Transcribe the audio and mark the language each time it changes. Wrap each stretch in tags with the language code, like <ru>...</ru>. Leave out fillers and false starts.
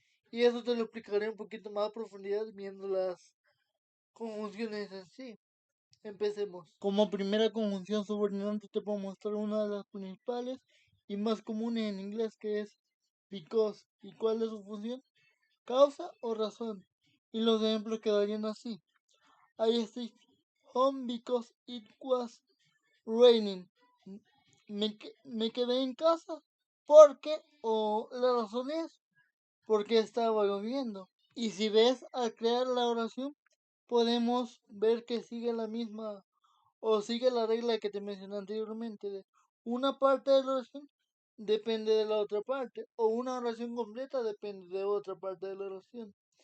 <es>Y eso te lo explicaré un poquito más a profundidad viendo las conjunciones en sí. Empecemos. Como primera conjunción subordinante te puedo mostrar una de las principales y más comunes en inglés, que es because. ¿Y cuál es su función? Causa o razón. Y los ejemplos quedarían así.</es> <en>I stayed home because it was raining.</en> <es>Me quedé en casa porque, o la razón es porque estaba lloviendo. Y si ves, al crear la oración, podemos ver que sigue la misma o sigue la regla que te mencioné anteriormente de una parte de la oración depende de la otra parte o una oración completa depende de otra parte de la oración.</es>